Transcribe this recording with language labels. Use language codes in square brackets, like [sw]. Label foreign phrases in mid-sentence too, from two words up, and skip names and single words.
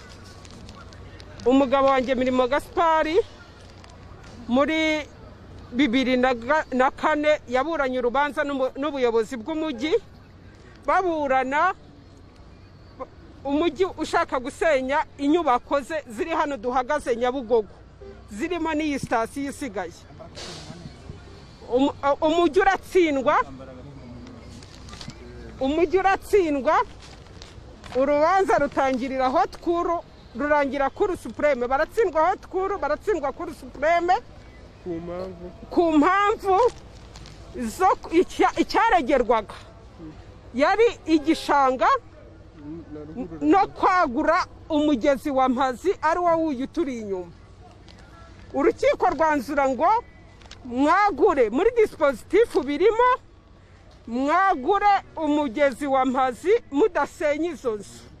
[rw] Umugabo wanjye Mirimo Gaspard muri 2004 yaburanye urubanza n'ubuyobozi bw'umujyi, baburana umujyi ushaka gusenya inyubako ze ziri hano duhagaze Nyabugogo, zirimo n'iyi sitasiyo isigaye. Umujyi uratsindwa, urubanza rutangirira Haute Cour rurangira Cour Supreme. Baratsindwa Haute Cour, baratsindwa Cour Supreme ku mpamvu zo icyaregerwaga yari igishanga no kwagura umugezi wa Mpazi ari wo wuyu turi inyuma. Urukiko rwanzura ngo mwagure muri dispositif birimo, mwagure umugezi wa Mpazi mudasenya izo nzu.